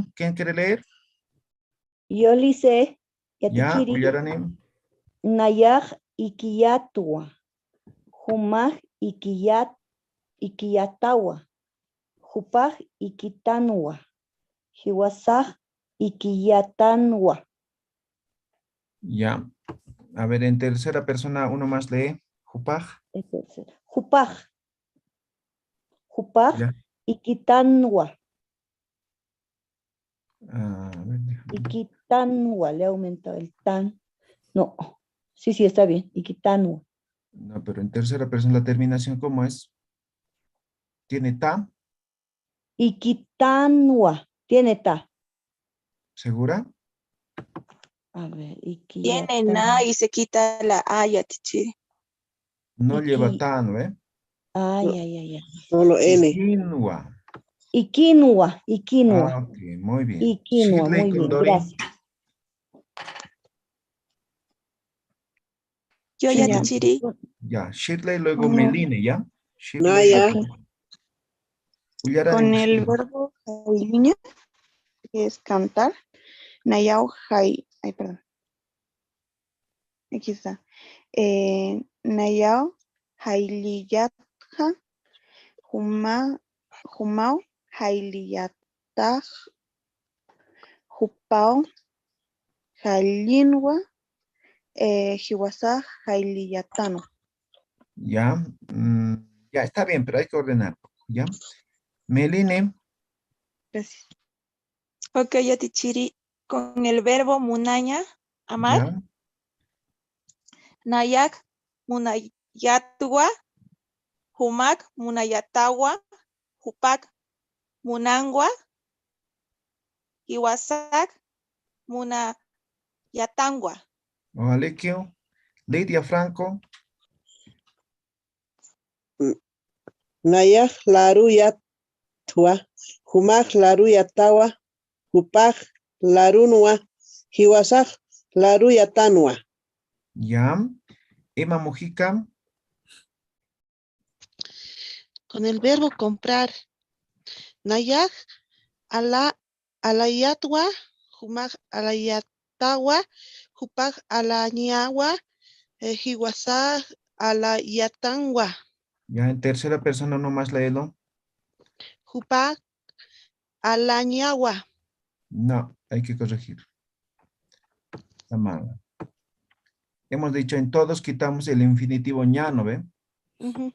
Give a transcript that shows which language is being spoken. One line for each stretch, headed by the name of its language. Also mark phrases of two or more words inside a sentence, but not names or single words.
Spanish: ¿Quién quiere leer? Yo lice, Ya,
Aymara: yatikiri, Ullaranim. nayaj ikiyatua, humaj ikiyatawa, jupaj ikitanwa, hiwasaj ikiyatanwa.
Spanish: Ya. A ver, en tercera persona, uno más lee.
Aymara: Jupaj. Jupaj. Jupaj
Spanish: Ya.
Aymara: Iquitanwa.
Spanish: A ver, déjame. Iquitanwa. Le he aumentado el tan. No. Sí, está bien. Iquitanwa. No, pero en tercera persona la terminación, ¿cómo es? ¿Tiene ta? Iquitanwa. Tiene ta. ¿Segura? A ver, Tiene na y se quita la a, ya, teacher. No lleva ta, ¿no? Ay. Solo N. Quinoa. Y quinoa. Ah, ok, muy bien. Y quinoa, Shirley muy bien, Condori. gracias. Yo ya, Ya. teacher. Ya, Shirley, luego Ujú. Meline, ¿ya?
Aymara: Naya.
Spanish: Con el verbo niño, que es cantar,
Aymara: Nayao Hai,
Spanish: ay, perdón. Aquí está.
Aymara: Nayao Hailiyatja, Humao Hailiyataj, Jupao Jailinwa, Hiwasaj Hailiyatano.
Spanish: Ya, ya está bien, pero hay que ordenar, ¿ya? Meline. Gracias. Ok, ya Tichiri, con el verbo munaña, amar, Ya.
Aymara: nayak munayatwa, humak munayatawa, hupak munangwa, iwasak munayatangwa.
Spanish: Ojalekio. Lidia Franco.
Aymara: Naya Laruyatwa. Humak Laruyatawa. Hupak Larunwa. Hiwasak Laruyatanwa.
Spanish: Ya. Emma Mujica. Con el verbo comprar.
Aymara: Nayak alayatwa, humak alayatawa, hupak alañawa, hiwasa alayatangwa,
Spanish: Ya en tercera persona nomás léelo.
Aymara: hupak alañawa.
Spanish: No, hay que corregir. La manga. Hemos dicho en todos quitamos el infinitivo ña, ¿no ve? Ujú.